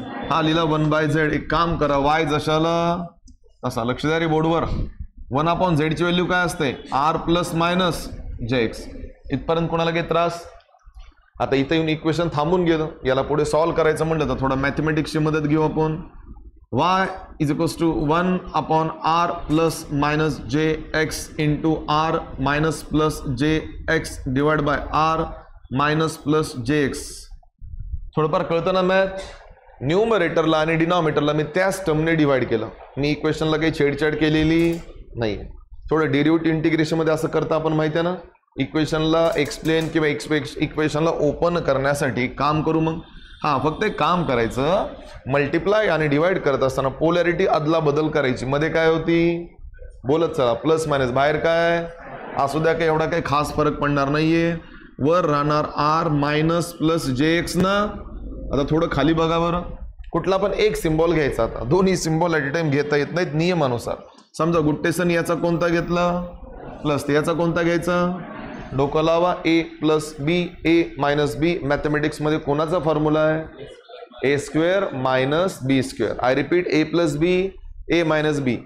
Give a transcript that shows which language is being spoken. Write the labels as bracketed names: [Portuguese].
[Marathi] हा लिहिला 1/z. एक काम करा, वाय जशाला तसा. लक्ष द्या रे बोर्डवर. 1/z ची व्हॅल्यू काय असते? आर प्लस मायनस जे एक्स. इथपर्यंत कोणाला काही त्रास? आता इथं येऊन इक्वेशन थांबून गेलं. याला पुढे सॉल्व्ह करायचं म्हटलं तर थोडा मॅथमॅटिक्सची मदत घेऊ आपण. [English] y is equals to 1/r plus minus j x into r minus plus j x divide by r minus plus j x. [Marathi] थोडंफार कळतं ना मॅथ? न्यूमरेटरला आणि डिनॉमिनेटरला मी त्याच टर्मने डिवाइड केलं. मी इक्वेशनला काही छेडछाड केलेली नाही. थोडं डेरिव्हेटिव्ह इंटिग्रेशनमध्ये असं करता आपण, माहिती आहे ना. इक्वेशनला एक्सप्लेन किंवा इक्वेशनला ओपन करण्यासाठी काम करू मग. हां, फक्त एक काम करायचं, मल्टिप्लाय आणि डिवाइड करत असताना पोलॅरिटी अदला बदल करायची. मध्ये काय होती? बोलत चला. Plus minus. बाहेर काय असू द्या, काही एवढा काही खास फरक पडणार नाहीये. वर राहणार आर मायनस प्लस जे एक्स ना. आता थोडं खाली बघा बरं. कुठला पण एक सिम्बॉल घ्यायचा. आता दोन्ही सिम्बॉल ॲट ए टाइम घेता येत नाहीत नियमानुसार. समजा गुट्टेसन याचा कोणता घेतला? प्लस. याचा कोणता घ्यायचा? डोकं लावा. [English] A plus b, a minus b. [Marathi] मॅथमॅटिक्समध्ये कोणाचा फॉर्म्युला आहे? [English] A square minus b square. I repeat, a plus b, a minus b.